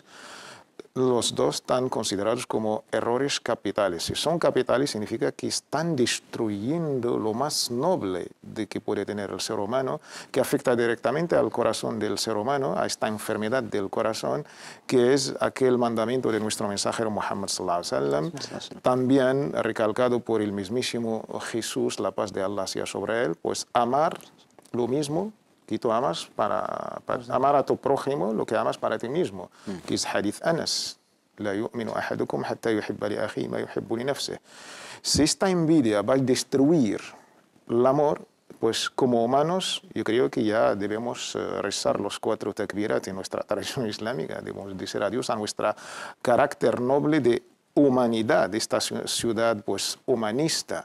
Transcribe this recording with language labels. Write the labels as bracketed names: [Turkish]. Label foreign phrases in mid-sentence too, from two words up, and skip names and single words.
[Spanish] Los dos están considerados como errores capitales. Si son capitales significa que están destruyendo lo más noble que puede tener el ser humano, que afecta directamente al corazón del ser humano, a esta enfermedad del corazón, que es aquel mandamiento de nuestro mensajero Muhammad [Arabic] صلى الله عليه وسلم, [Spanish] también recalcado por el mismísimo Jesús, la paz de Allah sea sobre él, pues amar lo mismo que tú amas, para amar a tu prójimo lo que amas para ti mismo, que es Hadith Anas. [Arabic] لا يؤمن أحدكم حتى يحب لأخيه ما يحب لنفسه. [Spanish] Si esta envidia va a destruir el amor, pues como humanos yo creo que ya debemos rezar los 4 takbirat en nuestra tradición islámica, debemos decir adiós a nuestro carácter noble de humanidad, de esta ciudad pues humanista.